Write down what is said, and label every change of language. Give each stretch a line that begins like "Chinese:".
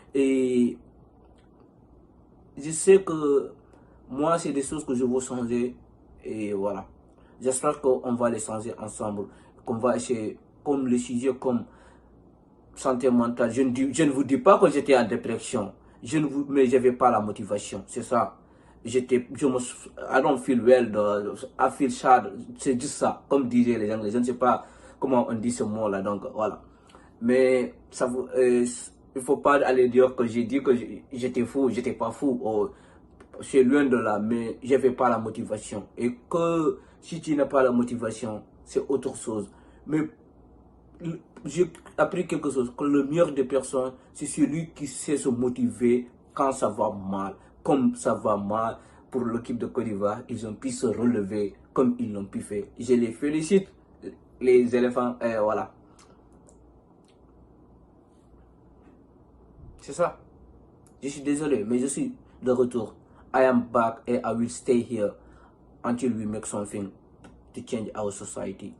French: Et je sais que moi, c'est des choses que je veux changer. Et voilà. J'espère qu'on va les changer ensemble. Qu'on va essayer, comme le sujet, comme santé mentale. Je ne vous dis pas que j'étais en dépression. Mais je n'avais pas la motivation. C'est ça.
English: I don't feel well, I feel sad.
French: C'est juste ça. Comme disaient les Anglais. Je ne sais pas comment on dit ce mot-là. Donc, voilà. Mais il ne faut pas aller dire que j'ai dit que j'étais fou. J'étais pas fou. C'est loin de là. Mais je n'avais pas la motivation. Et que si tu n'as pas la motivation, c'est autre chose. Mais j'ai appris quelque chose, que le meilleur des personnes, c'est celui qui sait se motiver quand ça va mal. Comme ça va mal, pour l'équipe de Côte d'Ivoire. Ils ont pu se relever comme ils l'ont pu faire. Je les félicite, les éléphants. Voilà. C'est ça. Je suis désolé, mais je suis de retour.
English: I am back and I will stay here until we make something to change our society.